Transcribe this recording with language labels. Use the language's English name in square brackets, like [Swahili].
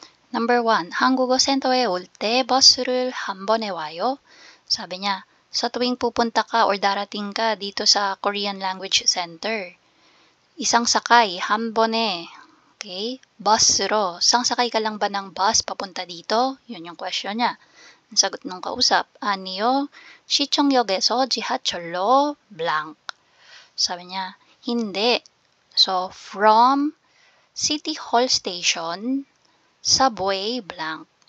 [English] Number 1, [Korean] 한국어 센터에 올 때 버스를 한 번에 와요. [Filipino] Sabi niya, sa tuwing pupunta ka or darating ka dito sa Korean Language Center, isang sakay, [Korean] 한 번에, [Filipino] okay, bus로, isang sakay ka lang ba ng bus papunta dito? Yun yung question niya. Ang sagot ng kausap, [Korean] 아니요, 시청역에서 지하철로 [Filipino] blank. Sabi niya, hindi. So, [English] from City Hall Station, subway [Filipino] blank.